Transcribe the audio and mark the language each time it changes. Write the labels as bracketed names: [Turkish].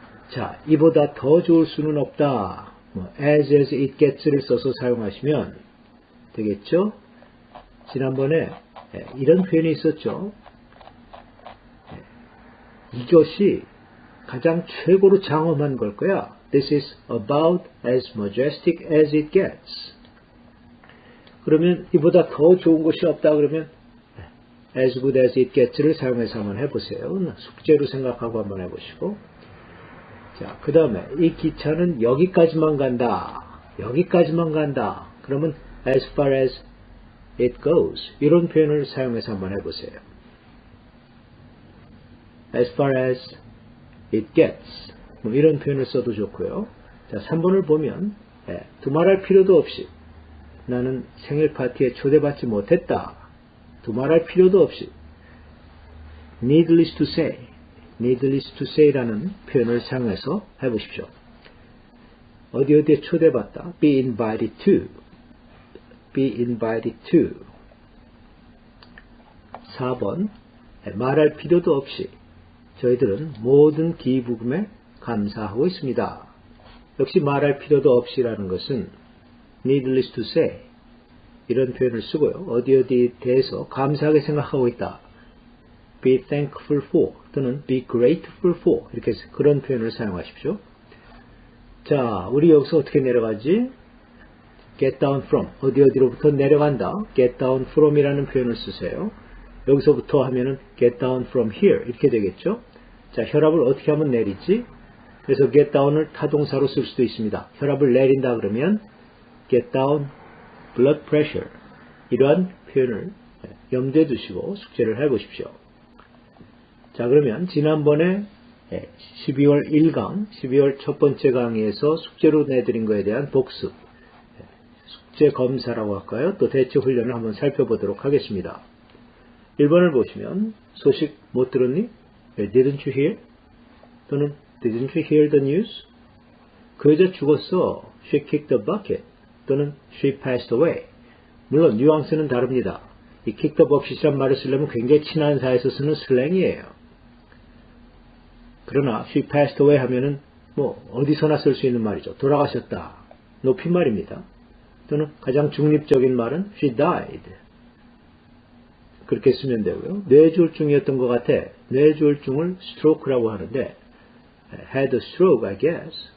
[Korean] 자, 이보다 더 좋을 수는 없다. [English] as it gets [Korean] 를 써서 사용하시면 되겠죠? 지난번에 이런 표현이 있었죠. 이것이 가장 최고로 장엄한 걸 거야. [English] This is about as majestic as it gets. [Korean] 그러면 이보다 더 좋은 것이 없다 그러면 [English] as good as it gets [Korean] 를 사용해서 한번 해보세요. 숙제로 생각하고 한번 해보시고. 자, 그 다음에 이 기차는 여기까지만 간다. 여기까지만 간다. 그러면 [English] as far as it goes. [Korean] 이런 표현을 사용해서 한번 해보세요. [English] as far as it gets. [Korean] 뭐 이런 표현을 써도 좋고요. 자, 3번을 보면 두말할 필요도 없이 나는 생일 파티에 초대받지 못했다. 두말할 필요도 없이 [English] needless to say. needless to say [Korean] 라는 표현을 사용해서 해보십시오. 어디 어디에 초대받다. [English] be invited to. be invited to. [Korean] 4번 말할 필요도 없이 저희들은 모든 기부금에 감사하고 있습니다. 역시 말할 필요도 없이라는 것은 [English] needless to say [Korean] 이런 표현을 쓰고요. 어디 어디에 대해서 감사하게 생각하고 있다. [English] be thankful for 또는 be grateful for [Korean] 이렇게 그런 표현을 사용하십시오. 자, 우리 여기서 어떻게 내려가지? [English] get down from [Korean] 어디 어디로부터 내려간다. [English] get down from [Korean] 이라는 표현을 쓰세요. 여기서부터 하면은 [English] get down from here [Korean] 이렇게 되겠죠. 자, 혈압을 어떻게 하면 내리지? 그래서 get down을 타동사로 쓸 수도 있습니다. 혈압을 내린다 그러면 [English] get down blood pressure [Korean] 이러한 표현을 염두에 두시고 숙제를 해보십시오. 자, 그러면 지난번에 12월 1강, 12월 첫 번째 강의에서 숙제로 내드린 것에 대한 복습, 숙제 검사라고 할까요? 또 대체 훈련을 한번 살펴보도록 하겠습니다. 1번을 보시면 소식 못 들었니? [English] Didn't you hear? 또는 Didn't you hear the news? [Korean] 그 여자 죽었어. [English] She kicked the bucket. 또는 She passed away. [Korean] 물론 뉘앙스는 다릅니다. 이 [English] kick the bucket [Korean] 이란 말을 쓰려면 굉장히 친한 사이에서 쓰는 슬랭이에요. 그러나 [English] She passed away [Korean] 하면은 뭐 어디서나 쓸 수 있는 말이죠. 돌아가셨다. 높임말입니다. 또는 가장 중립적인 말은 [English] She died. [Korean] 그렇게 쓰면 되고요. 뇌졸중이었던 것 같아. 뇌졸중을 stroke라고 하는데 [English] had a stroke, I guess.